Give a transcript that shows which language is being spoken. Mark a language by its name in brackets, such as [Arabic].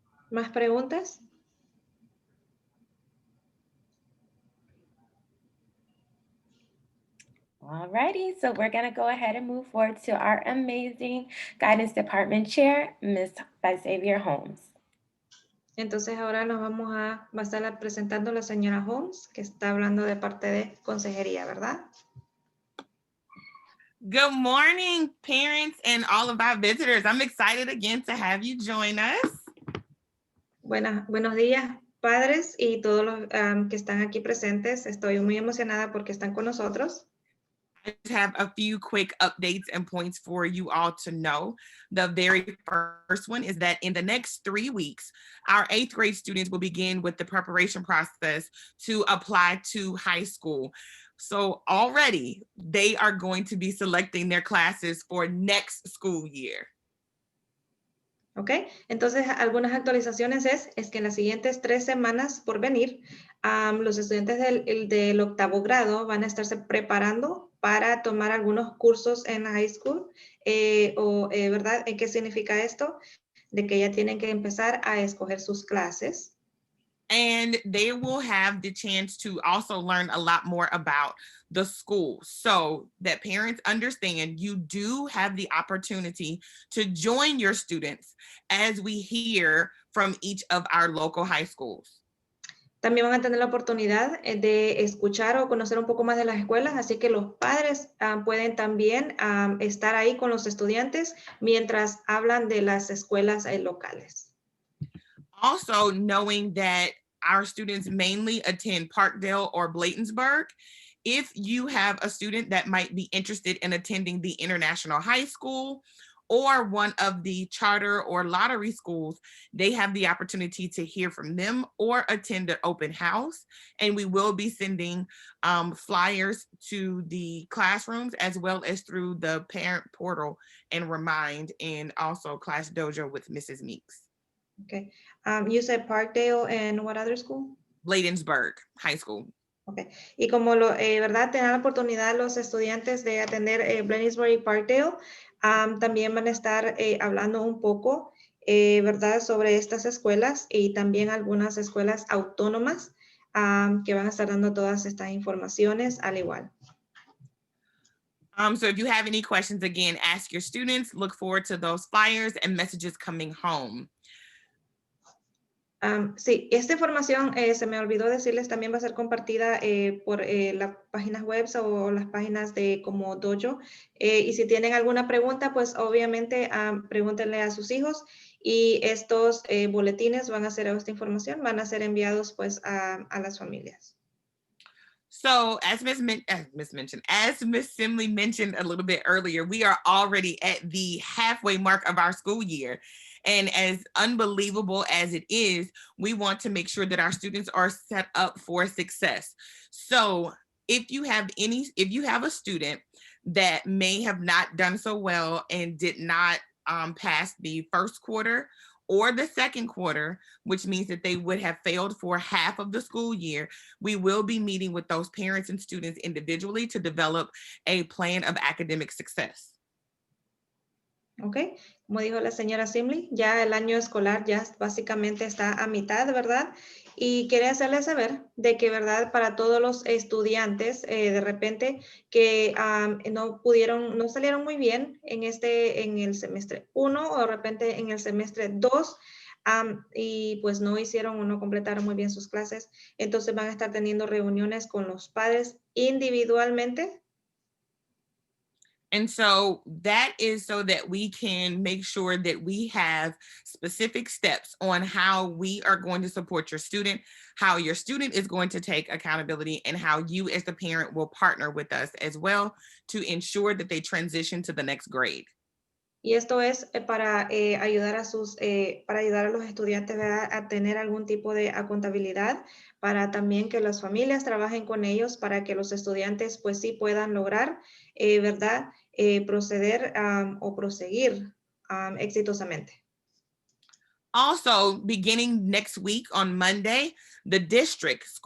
[Spanish] ¿Más preguntas? [English] Alrighty, so we're going to go ahead and move forward to our amazing Guidance Department Chair, Ms.Holmes. [Spanish] Entonces ahora va a estar presentando la señora Holmes, que está hablando de parte de consejería, ¿verdad? [English] Good morning, parents and all of our visitors. I'm excited again to have you join us. [Spanish] Buenos días, padres y todos los que están aquí presentes. Estoy muy emocionada porque están con nosotros. [English] I just have a few quick updates and points for you all to know. The very first one is that in the next 3 weeks, our 8th grade students will begin with the preparation process to apply to high school. So already they are going to be selecting their classes for next school year. [Spanish] ¿Ok? Entonces, algunas actualizaciones es que en las siguientes 3 semanas por venir, los estudiantes del 8º grado van a estarse preparando para tomar algunos cursos en high school. ¿Verdad? ¿Qué significa esto? De que ya tienen que empezar a escoger sus clases. [English] And they will have the chance to also learn a lot more about the school, so that parents understand you do have the opportunity to join your students as we hear from each of our local high schools. [Spanish] También van a tener la oportunidad de escuchar o conocer un poco más de las escuelas, así que los padres pueden también estar ahí con los estudiantes mientras hablan de las escuelas locales. [English] Also, knowing that our students mainly attend Parkdale or Bladensburg, if you have a student that might be interested in attending the International High School or one of the charter or lottery schools, they have the opportunity to hear from them or attend an open house. And we will be sending flyers to the classrooms as well as through the parent portal and Remind, and also Class Dojo with Mrs. Meakes. Okay. You said Parkdale and what other school? Bladensburg High School. [Spanish] Okay. Y como ¿verdad? Te dan la oportunidad los estudiantes de atender Bladensburg y Parkdale, también van a estar hablando un poco, ¿verdad? Sobre estas escuelas y también algunas escuelas autónomas que van a estar dando todas estas informaciones al igual. [English] So if you have any questions, again, ask your students. Look forward to those flyers and messages coming home. [Spanish] Sí, esta información se me olvidó decirles, también va a ser compartida por las páginas web o las páginas de como Dojo. Y si tienen alguna pregunta, pues obviamente pregúntenle a sus hijos. Y estos boletines van a ser, esta información van a ser enviados pues a las familias. [English] So as Ms. Simley mentioned a little bit earlier, we are already at the halfway mark of our school year. And as unbelievable as it is, we want to make sure that our students are set up for success. So if you have a student that may have not done so well and did not pass the first quarter or the second quarter, which means that they would have failed for half of the school year, we will be meeting with those parents and students individually to develop a plan of academic success. [Spanish] Ok, como dijo la señora Simley, ya el año escolar ya básicamente está a mitad, ¿verdad? Y quería hacerles saber de que, ¿verdad? Para todos los estudiantes, de repente, que no salieron muy bien en el semestre 1 o de repente en el semestre 2, y pues no hicieron o no completaron muy bien sus clases, entonces van a estar teniendo reuniones con los padres individualmente. [English] And so that is so that we can make sure that we have specific steps on how we are going to support your student, how your student is going to take accountability, and how you as the parent will partner with us as well to ensure that they transition to the next grade. [Spanish] Y esto es para ayudar a los estudiantes, ¿verdad? A tener algún tipo de accountabilidad, para también que las familias trabajen con ellos, para que los estudiantes pues sí puedan lograr, ¿verdad? Proceder o proseguir exitosamente. [English] Also, beginning next week on Monday, the district